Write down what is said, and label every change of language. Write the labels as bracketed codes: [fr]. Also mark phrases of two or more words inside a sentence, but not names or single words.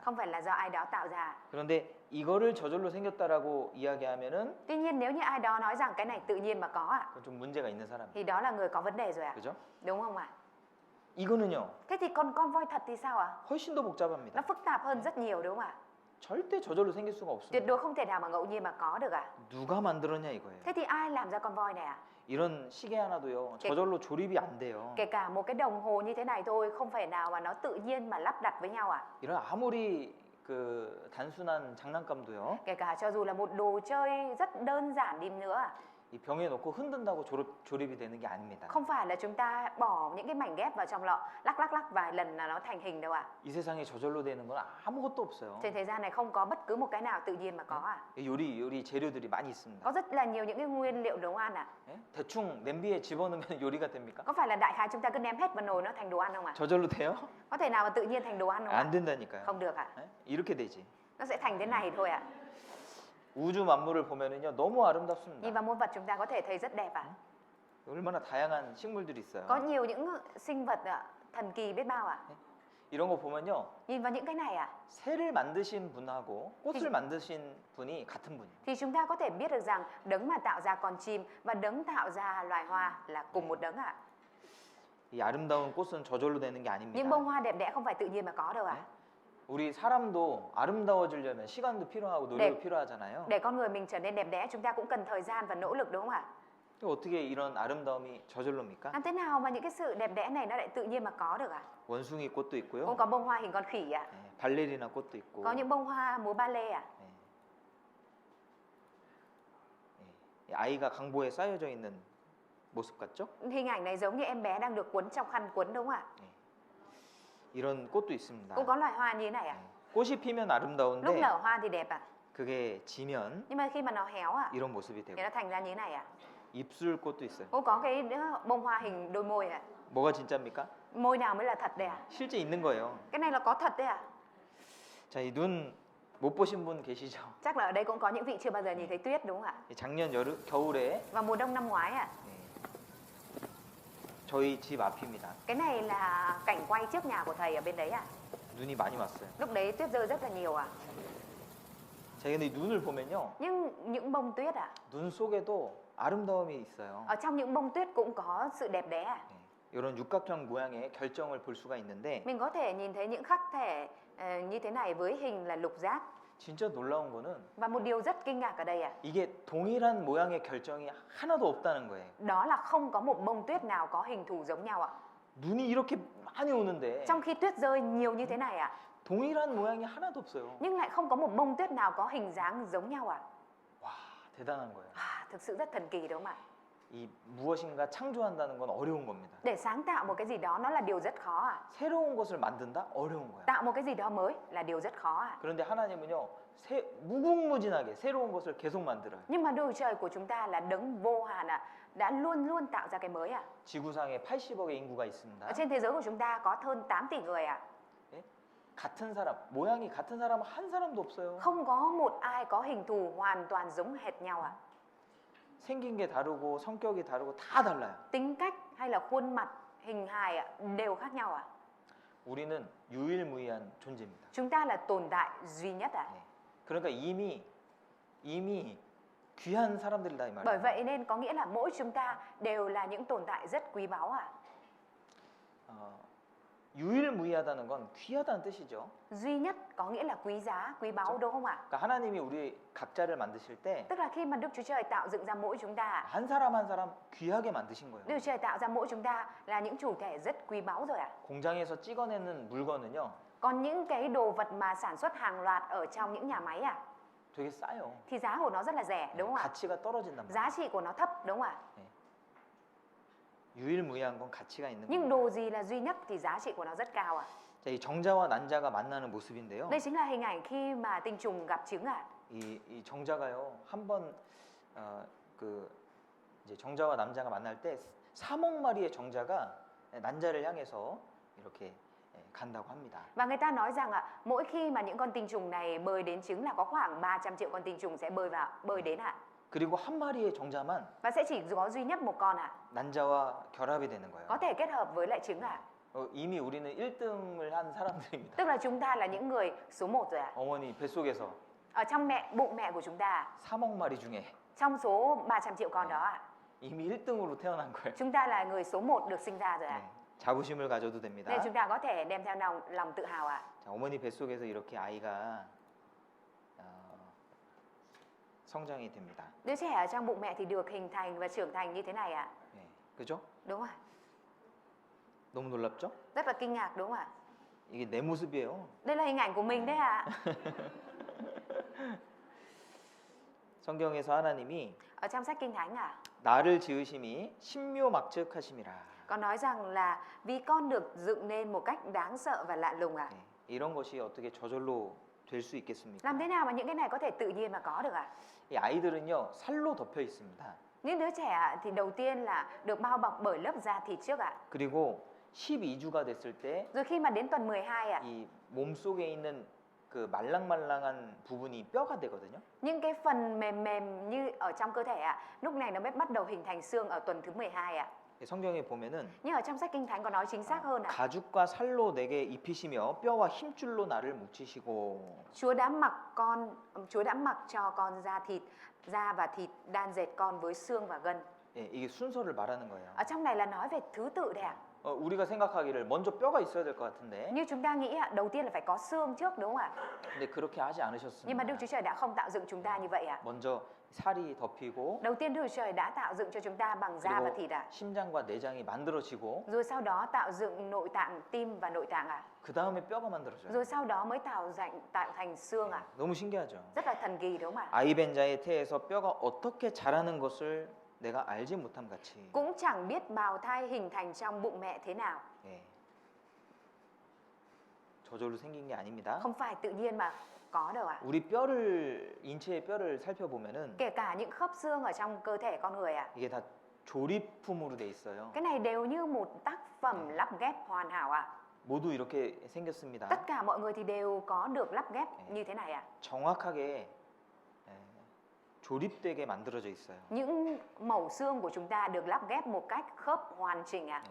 [vi] Không phải là do ai đó tạo ra. [ko] 그런데 이거를 저절로 생겼다라고 이야기하면은 [vi] Tuy nhiên nếu như ai đó nói rằng cái này tự nhiên mà có [ko] 그건 좀 문제가 있는 사람이에요. [vi] thì đó là người có vấn đề rồi [ko] 그죠? [vi] đúng không ạ? [ko] 이거는요. [vi] Thế thì con voi thật thì sao ạ? [ko] 훨씬 더 복잡합니다. [vi] Nó phức tạp hơn rất nhiều đúng không ạ? [ko] 절대 저절로 생길 수가 [vi] Tuyệt [ko] 없습니다. [vi] đối không thể nào mà ngẫu nhiên mà có được [ko] 누가 만들었냐 이거예요. [vi] Thế thì ai làm ra con voi này [ko] 이런 시계 하나도요. 저절로 조립이 안 돼요. [vi] Kể cả một cái đồng hồ như thế này thôi không phải nào mà nó tự nhiên mà lắp đặt với nhau [ko] 이런 아무리 그 단순한 장난감도요. [vi] Kể cả cho dù là một đồ chơi rất đơn giản đi nữa [ko] 이 병에 넣고 흔든다고 조립이 되는 게 아닙니다. [vi] không phải là chúng ta bỏ những cái mảnh ghép vào trong lọ lắc vài lần là nó thành hình đâu [ko] 이 세상에 저절로 되는 건 아무것도 없어요. [vi] Trên thế gian này không có bất cứ một cái nào tự nhiên mà có [ko] 요리 재료들이 많이 있습니다. [vi] Có rất là nhiều những cái nguyên liệu nấu ăn [ko] 예? 대충 냄비에 집어넣으면 요리가 됩니까? [vi] Có phải là đại khái chúng ta cứ ném hết vào nồi nó thành đồ ăn không [ko] 저절로 돼요? [vi] Có thể nào mà tự nhiên thành đồ ăn không [ko] 안 된다니까요. [vi] Không được [ko] 예? 이렇게 되지. [vi] Nó sẽ thành thế này thôi [ko] 우주 만물을 보면은요 너무 [vi] Nhìn [ko] 아름답습니다. [vi] vào muôn vật chúng ta có thể thấy rất đẹp [ko] 얼마나 다양한 식물들이 있어요. [vi] Có nhiều những sinh vật thần kỳ biết bao [ko] 이런 거 보면요 [vi] Nhìn vào những cái này [ko] 새를 만드신 분하고 꽃을 만드신 분이 같은 분이에요. [vi] thì chúng ta có thể biết được rằng đấng mà tạo ra con chim và đấng tạo ra loài hoa là cùng một đấng [ko] 이 아름다운 꽃은 저절로 되는 게 [vi] Những [ko] 아닙니다. [vi] bông hoa đẹp đẽ không phải tự nhiên mà có đâu [ko] 우리 사람도 아름다워지려면 시간도 필요하고 노력도 필요하잖아요. [vi] Để con người mình trở nên đẹp đẽ chúng ta cũng cần thời gian và nỗ lực đúng không ạ? [ko] 어떻게 이런 아름다움이 저절로입니까? [vi] Làm thế nào mà những cái sự đẹp đẽ này nó lại tự nhiên mà có được [ko] 원숭이 꽃도 [vi] Cũng [ko] 있고요. [vi] có bông hoa hình con khỉ [ko] 네, 발레리나 꽃도 있고. [vi] Có những bông hoa múa ballet [ko] 네. 네. 아이가 강보에 쌓여져 있는 모습 같죠? [vi] Hình ảnh này giống như em bé đang được quấn trong khăn quấn đúng không ạ? [ko] 네. 이런 꽃도 있습니다. [vi] Cũng có loài hoa như thế này [ko] 네. 꽃이 피면 [vi] Lúc [ko] 아름다운데 [vi] nở hoa thì đẹp [ko] 그게 지면 [vi] Nhưng mà khi mà nó héo [ko] 이런 모습이 [vi] thì [ko] 되고 [vi] nó thành ra như thế này [ko] 입술 꽃도 있어요. [vi] Cũng có cái bông hoa hình đôi môi [ko] 뭐가 진짜입니까? [vi] Môi nào mới là thật đây [ko] 실제 있는 거예요. [vi] Cái này là có thật đấy [ko] 자, 이 눈 못 보신 분 계시죠? [vi] Chắc là ở đây cũng có những vị chưa bao giờ nhìn thấy tuyết đúng không ạ? [ko] 이 작년 겨울에 [vi] Vào mùa đông năm ngoái [ko] 네. 저희 집 앞입니다. [vi] Cái này là cảnh quay trước nhà của thầy ở bên đấy [ko] 눈이 많이 왔어요. [vi] Lúc đấy tuyết rơi rất là nhiều [ko] 자, 근데 이 눈을 보면요. [vi] Nhưng những bông tuyết [ko] 눈 속에도 아름다움이 있어요. [vi] Ở trong những bông tuyết cũng có sự đẹp đẽ [ko] 네. 이런 육각형 모양의 결정을 볼 수가 있는데 [vi] Mình có thể nhìn thấy những khắc thể như thế này với hình là lục giác [ko] 진짜 놀라운 거는 [vi] Và một điều rất kinh ngạc ở đây [ko] 이게 동일한 모양의 결정이 하나도 없다는 거예요. [vi] Đó là không có một bông tuyết nào có hình thù giống nhau [ko] 눈이 이렇게 많이 오는데 [vi] Trong khi tuyết rơi nhiều như thế này [ko] 동일한 모양이 하나도 없어요. [vi] Nhưng lại không có một bông tuyết nào có hình dáng giống nhau [ko] 와, 대단한 거예요. [vi] Thực sự rất thần kỳ đúng không ạ? [ko] 이 무엇인가 창조한다는 건 어려운 겁니다. [vi] Để sáng tạo một cái gì đó nó là điều rất khó [ko] 새로운 것을 만든다? 어려운 거야. [vi] Tạo một cái gì đó mới là điều rất khó [ko] 그런데 하나님은요, 무궁무진하게 새로운 것을 계속 만들어요. [vi] Nhưng mà Đức Trời của chúng ta là đấng vô hạn đã luôn luôn tạo ra cái mới [ko] 지구상에 80억의 인구가 있습니다. [vi] Ở trên thế giới của chúng ta có hơn 8 tỷ người [ko] 예? 같은 사람, 모양이 같은 사람은 한 사람도 없어요. [vi] Không có một ai có hình thù hoàn toàn giống hệt nhau [ko] 생긴 게 다르고 성격이 다르고 다 달라요. [vi] Tính cách hay là khuôn mặt, hình hài đều khác nhau [ko] 우리는 유일무이한 존재입니다. [vi] Chúng ta là tồn tại duy nhất [ko] 네. 그러니까 이미 귀한 사람들이다 이 [vi] Bởi [ko] 말이에요. [vi] vậy nên có nghĩa là mỗi chúng ta đều là những tồn tại rất quý báu [ko] 유일무이하다는 건 귀하다는 뜻이죠. [vi] Duy nhất có nghĩa là quý giá, quý báu đúng không ạ? [ko] 그러니까 하나님이 우리 각자를 만드실 때 [vi] Tức là khi mà Đức Chúa Trời tạo dựng ra mỗi chúng ta [ko] 한 사람 한 사람 귀하게 만드신 거예요. [vi] Đức Chúa Trời tạo ra mỗi chúng ta là những chủ thể rất quý báu rồi [ko] 공장에서 찍어내는 물건은요, [vi] Còn những cái đồ vật mà sản xuất hàng loạt ở trong những nhà máy [ko] 되게 싸요. [vi] thì giá của nó rất là rẻ đúng không ạ? [ko] 가치가 떨어진단 말이에요. [vi] Giá trị của nó thấp đúng không ạ? [ko] 유일무이한 건 가치가 있는 [vi] Nhưng [ko] 거예요. [vi] đồ gì là duy nhất thì giá trị của nó rất cao [ko] 자, 이 정자와 난자가 만나는 모습인데요. [vi] Đây chính là hình ảnh khi mà tinh trùng gặp trứng ạ. [ko] 이 정자가요. 한번 그 이제 정자와 남자가 만날 때 3억 마리의 정자가 난자를 향해서 이렇게 간다고 합니다. [vi] Và người ta nói rằng ạ, mỗi khi mà những con tinh trùng này bơi đến trứng là có khoảng 300 triệu con tinh trùng sẽ bơi đến ạ. [ko] 그리고 한 마리의 정자만 [vi] Và sẽ chỉ có duy nhất một con ạ. [ko] 난자와 결합이 되는 거예요. [vi] Có thể kết hợp với lại trứng ạ. [ko] 이미 우리는 1등을 한 사람들입니다. [vi] Tức là chúng ta là những người số 1 rồi ạ. [ko] 어머니 뱃속에서 [vi] Ở trong bụng mẹ của chúng ta, [ko] 3억 마리 중에 [vi] trong số 300 triệu con đó ạ, [ko] 이미 1등으로 태어난 거예요. [vi] chúng ta là người số 1 được sinh ra rồi ạ. [ko] 자부심을 가져도 됩니다. [vi] Nên chúng ta có thể đem theo lòng tự hào ạ. [ko] 자, 어머니 뱃속에서 이렇게 아이가 성장이 됩니다. [vi] Đứa trẻ ở trong bụng mẹ thì được hình thành và trưởng thành như thế này ạ. [ko] 네, 그죠? [vi] Đúng không ạ? [ko] 너무 놀랍죠? [vi] Rất là kinh ngạc đúng không ạ? [ko] 이게 내 모습이에요. [vi] Đây là hình ảnh của mình đấy ạ. [ko] 성경에서 하나님이 [vi] Ở trong sách Kinh Thánh ạ, [ko] 나를 지으심이 신묘막측하심이라. [vi] có nói rằng là vì con được dựng nên một cách đáng sợ và lạ lùng ạ. [ko] 네, 이런 것이 어떻게 저절로 될 수 있겠습니까? [vi] Làm thế nào mà những cái này có thể tự nhiên mà có được ạ? [ko] 이 아이들은요 살로 덮여 있습니다. [vi] Những đứa trẻ ạ, thì đầu tiên là được bao bọc bởi lớp da thịt trước ạ. [ko] 그리고 12주가 됐을 때 [vi] Rồi khi mà đến tuần 12 ạ, [ko] 이 몸속에 있는 그 말랑말랑한 부분이 뼈가 되거든요. [vi] những cái phần mềm mềm như ở trong cơ thể ạ, lúc này nó mới bắt đầu hình thành xương ở tuần thứ 12 ạ. [ko] 성경에 보면은 [vi] Nhưng ở trong sách Kinh Thánh có nói chính xác hơn ạ. [ko] 가죽과 살로 내게 입히시며 뼈와 힘줄로 나를 뭉치시고. [vi] Chúa đã mặc cho con da và thịt đan dệt con với xương và gân. [ko] 예, 이게 순서를 말하는 거예요. [vi] Ở trong này là nói về thứ tự đấy ạ. [ko] 우리가 생각하기를 먼저 뼈가 있어야 될 것 같은데. [vi] Như chúng ta nghĩ ạ, đầu tiên là phải có xương trước đúng không ạ? [ko] 근데 그렇게 하지 [vi] Nhưng mà Đức [ko] 않으셨습니다. [vi] Chúa Trời đã không tạo dựng chúng ta như vậy ạ. [ko] 먼저 살이 덮이고 [vi] Đầu tiên Đức Chúa Trời đã tạo dựng cho chúng ta bằng da và [ko] 그리고 [vi] thịt ạ. [ko] 심장과 내장이 만들어지고 [vi] Rồi sau đó tạo dựng nội tạng tim và nội tạng ạ. [ko] 그 다음에 뼈가 만들어져요. [vi] Rồi sau đó mới tạo thành xương ạ. [ko] 너무 신기하죠. [vi] Rất là thần kỳ đúng không ạ? [ko] 아이벤자의 태에서 뼈가 어떻게 자라는 것을 내가 알지 못함 같이. [vi] Cũng chẳng biết bào thai hình thành trong bụng mẹ thế nào. [ko] 예. 저절로 생긴 게 아닙니다. [vi] Không phải tự nhiên mà có đâu ạ. [ko] 우리 뼈를 인체의 뼈를 살펴보면은 [vi] Kể cả những khớp xương ở trong cơ thể con người ạ. [ko] 이게 다 조립품으로 돼 있어요. [vi] Cái này đều như một tác phẩm lắp ghép hoàn hảo ạ. [ko] 모두 이렇게 생겼습니다. [vi] Tất cả mọi người thì đều có được lắp ghép như thế này ạ. [ko] 정확하게 조립되게 만들어져 있어요. [vi] Những mẩu xương của chúng ta được lắp ghép một cách khớp hoàn chỉnh ạ.